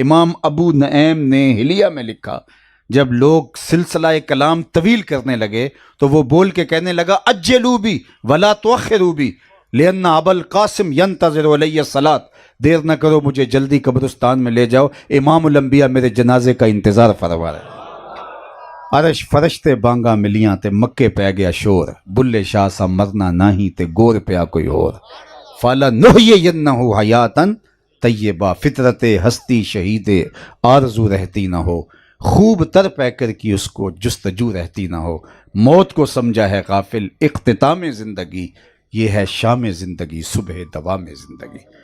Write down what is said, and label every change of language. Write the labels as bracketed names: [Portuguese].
[Urdu] امام ابو نعیم نے حلیہ میں لکھا, جب لوگ سلسلہ کلام طویل کرنے لگے تو وہ بول کے کہنے لگا [Arabic] عجلوا بی ولا تؤخروا بی لأن ابا القاسم ينتظر علی الصلاۃ, [Urdu] دیر نہ کرو مجھے جلدی قبرستان میں لے جاؤ, امام الانبیاء میرے جنازے کا انتظار فرما رہے. [Punjabi] عرش فرشتے بانگا ملیاں تے مکے پہ گیا شور, بلے شاہ سا مرنا نہیں تے گور پیا کوئی اور. [Arabic] فالا نحیینہ حیاتن طیبہ, [Urdu] فطرت ہستی شہید آرزو رہتی نہ ہو, خوب تر پہ کر کی اس کو جستجو رہتی نہ ہو. موت کو سمجھا ہے غافل اختتام زندگی, یہ ہے شام زندگی صبح دوام زندگی.